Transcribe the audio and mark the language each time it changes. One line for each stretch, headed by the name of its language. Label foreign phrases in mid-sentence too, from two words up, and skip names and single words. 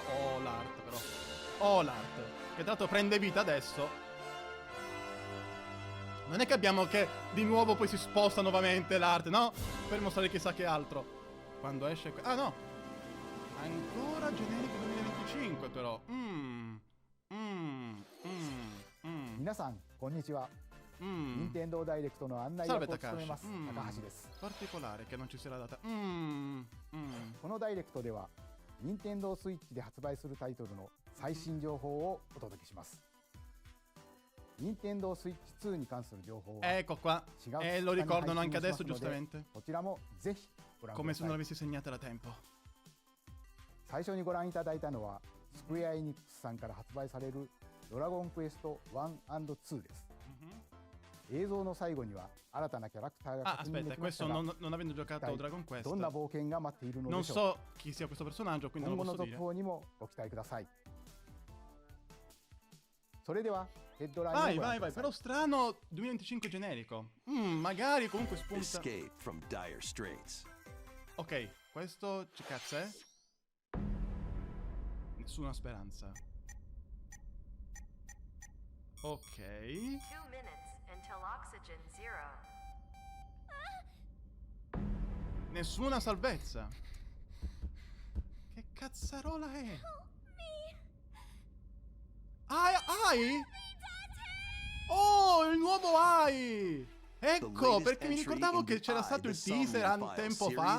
Italian: Oh, l'art però. Oh, l'art. Che tra l'altro prende vita adesso. Non è che abbiamo che di nuovo poi si sposta nuovamente l'arte, no? Per mostrare chissà che altro. Quando esce... Ah, no! Ancora generico 2025, però.
Japanese: 皆さんこんにちは。任天堂ダイレクトの案内役を務めます高橋です。
Italian: Particolare che non ci sia la data.
Japanese: このダイレクトでは任天堂スイッチで発売するタイトルの最新情報をお届けします。任天堂スイッチ2に関する情報は
Italian: Ecco qua. E lo ricordano anche adesso giustamente.
Japanese: こちらもぜひご覧く
Italian: Come
Japanese: だ
Italian: se
Japanese: さ
Italian: non
Japanese: い。
Italian: l'avessi segnata da tempo.
Japanese: 最初にご覧いただいたのはスクエアエニックスさんから発売されるドラゴンクエスト1&2です。映像の最後には新たなキャラクターが
Italian: Ah,
Japanese: 確認で
Italian: aspetta,
Japanese: きました
Italian: questo
Japanese: が、
Italian: non avendo giocato
Japanese: 一体 Dragon Quest どんな冒険が待っているの
Italian: non
Japanese: でしょうか。
Italian: so chi sia questo personaggio, quindi
Japanese: 今
Italian: non
Japanese: 後
Italian: lo
Japanese: の
Italian: posso
Japanese: 続
Italian: dire.
Japanese: 報にもご期待ください。それではヘッドラインを
Italian: Vai,
Japanese: ご覧
Italian: vai,
Japanese: くだ
Italian: vai.
Japanese: さい。
Italian: Però strano 2025 generico. Magari comunque spunta.
English: Escape from dire straits.
Italian: Ok, questo che cazzo è? Nessuna speranza. Ok.
English: 2 minutes until oxygen 0.
Italian: Nessuna salvezza. Che cazzarola è? AI? Oh, il nuovo AI! Ecco, perché mi ricordavo che c'era stato il teaser tempo fa.